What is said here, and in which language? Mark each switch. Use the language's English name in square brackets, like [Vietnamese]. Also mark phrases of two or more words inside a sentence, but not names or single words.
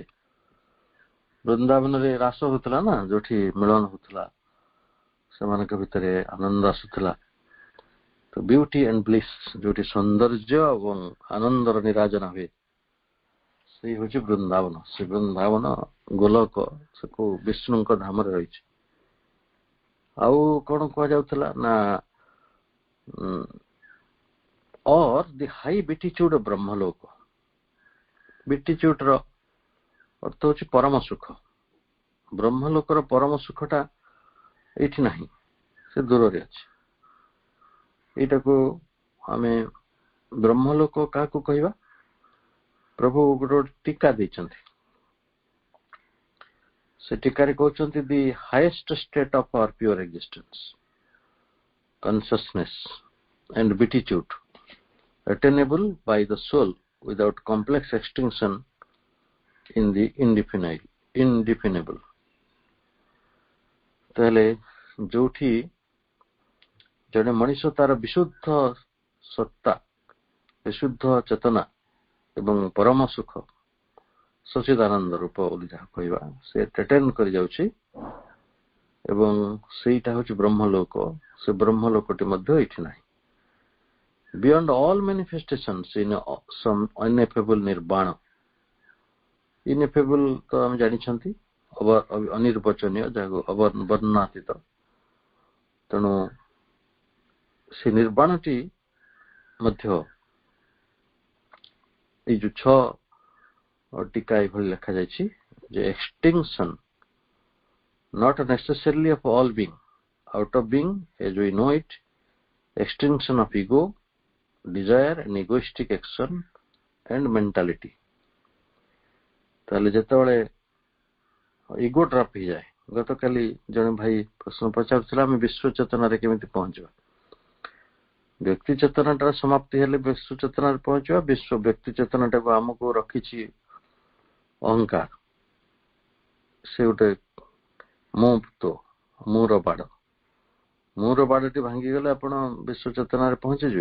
[Odia] ବୃନ୍ଦାବନରେ ରାସ ହଉଥିଲା ନା, ଯୋଉଠି ମିଳନ ହଉଥିଲା, ସେମାନଙ୍କ ଭିତରେ ଆନନ୍ଦ ଆସୁଥିଲା। ତ [English] beauty and bliss, [Odia] ଯୋଉଠି ସୌନ୍ଦର୍ଯ୍ୟ ଏବଂ ଆନନ୍ଦର ନିରାଜନା ହୁଏ, ସେଇ ହଉଛି ବୃନ୍ଦାବନ। ସେ ବୃନ୍ଦାବନ ଗୋଲକ, ସେକୁ ବିଷ୍ଣୁଙ୍କ ଧାମରେ ରହିଛି। ଆଉ କଣ କୁହାଯାଉଥିଲା ନା [English] or the high beatitude of ବ୍ରହ୍ମଲୋକ। [Odia] ବିଟିଚ୍ୟୁଡର ଅର୍ଥ ହଉଛି ପରମ ସୁଖ। ବ୍ରହ୍ମଲୋକର ପରମ ସୁଖଟା ଏଇଠି ନାହିଁ, ସେ ଦୂରରେ ଅଛି। ଏଇଟାକୁ ଆମେ ବ୍ରହ୍ମଲୋକ କାହାକୁ କହିବା? ପ୍ରଭୁ ଗୋଟେ ଟୀକା ଦେଇଛନ୍ତି, ସେ ଟୀକାରେ କହୁଛନ୍ତି [English] the highest state of our pure existence, consciousness and beatitude attainable by the soul without complex extinction in the indefinable। [Odia] ତାହେଲେ ଯୋଉଠି ଜଣେ ମଣିଷ ତାର ବିଶୁଦ୍ଧ ସତ୍ତା, ବିଶୁଦ୍ଧ ଚେତନା ଏବଂ ପରମ ସୁଖ, ସଚିଦାନନ୍ଦ ରୂପ ବୋଲି ଯାହା କହିବା, ସେ ଆଟେନ୍ କରି ଯାଉଛି ଏବଂ ସେଇଟା ହଉଛି ବ୍ରହ୍ମଲୋକ। ସେ ବ୍ରହ୍ମଲୋକଟି ମଧ୍ୟ ଏଇଠି ନାହିଁ। [English] Beyond all manifestations in some ineffable [Odia] ନିର୍ବାଣ, ineffable ତ ଆମେ ଜାଣିଛନ୍ତି, ଅନିର୍ବାଚନୀୟ, ଯାହାକୁ ବର୍ଣ୍ଣାତୀତ। ତେଣୁ ସେ ନିର୍ବାଣଟି ମଧ୍ୟ ଏଇ ଯୋଉ 6 ଟୀକା ଏଭଳି ଲେଖାଯାଇଛି ଯେ [English] extinction not necessarily of all being, out of being as we know it, extinction of ego, desire and egoistic action and mentality। [Odia] ତାହେଲେ ଯେତେବେଳେ [English] ego drop [Odia] ହେଇଯାଏ, ଗତକାଲି ଜଣେ ଭାଇ ପ୍ରଶ୍ନ ପଚାରୁଥିଲା ଆମେ ବିଶ୍ୱ ଚେତନାରେ କେମିତି ପହଞ୍ଚିବା। ବ୍ୟକ୍ତି ଚେତନାଟାର ସମାପ୍ତି ହେଲେ ବିଶ୍ୱ ଚେତନାରେ ପହଞ୍ଚିବା। ବ୍ୟକ୍ତି ଚେତନାଟାକୁ ଆମକୁ ରଖିଛି ଅହଙ୍କାର, ସେ ଗୋଟେ ମୋର ବାଡ଼ଟି ଭାଙ୍ଗିଗଲେ ଆପଣ ବିଶ୍ୱ ଚେତନାରେ ପହଞ୍ଚିଯିବେ।